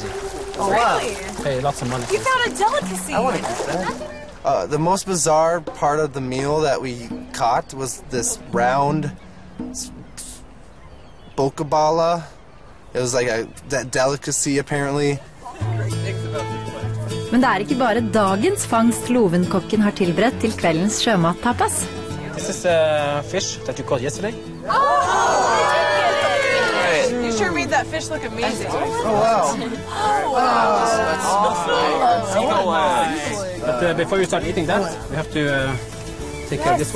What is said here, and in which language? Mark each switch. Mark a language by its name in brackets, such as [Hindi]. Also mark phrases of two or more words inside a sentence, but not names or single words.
[English] Oh, really? Pay lots of money. You found a delicacy. I want to eat that. The most bizarre part of the meal that we caught was this round bokabala. It was like that delicacy, apparently. [Norwegian] Men det ikke bare dagens fangst Lovenkokken har tilberedt til kveldens sjømattapas. [English] This is a fish that you caught yesterday. You sure made that fish look amazing. Oh, wow. But before you start eating that, we have to take care of this one.